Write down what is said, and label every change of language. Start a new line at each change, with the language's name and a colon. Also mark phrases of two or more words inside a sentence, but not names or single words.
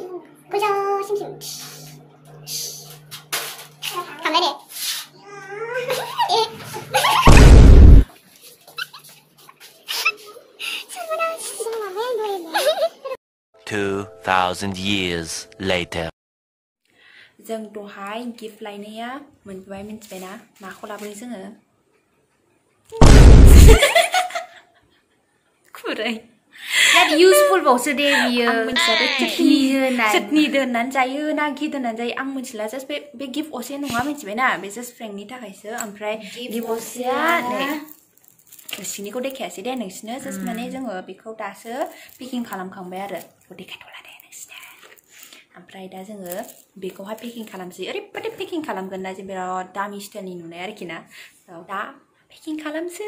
English: Kuja sim. Kamera deh. 2,000 years later.
Bodo: जों दहाय गिफ्ट लायनाया मोनबाय मिन्थिबायना माखौ लाबोयो जोङो खुरै
English: That useful
Bodo: बावसो दे बियो आं मिन्थिया बे चटनी दोननानै जायो ना घि दोननानै जायो आं मिन्थिला जास्ट बे गिफ्ट असे नङा मिन्थिबायना बे जास्ट फ्रेंकनि थाखायसो ओमफ्राय गिफ्ट असेया नै सिनिखौ देखायासै दे नोंसिनो जास्ट माने जोङो बेखौ दासो पेकिं खालामखांबाय आरो बेखौ देखायथ'ला दे नोंसिनो ओमफ्राय दा जोङो बेखौहाय पेकिं खालामसै ओरैबायदि पेकिं खालामगोन ना जे बिराद दामि स्टाइलनि नुनाय आरोखि ना दा पेकिं खालामसै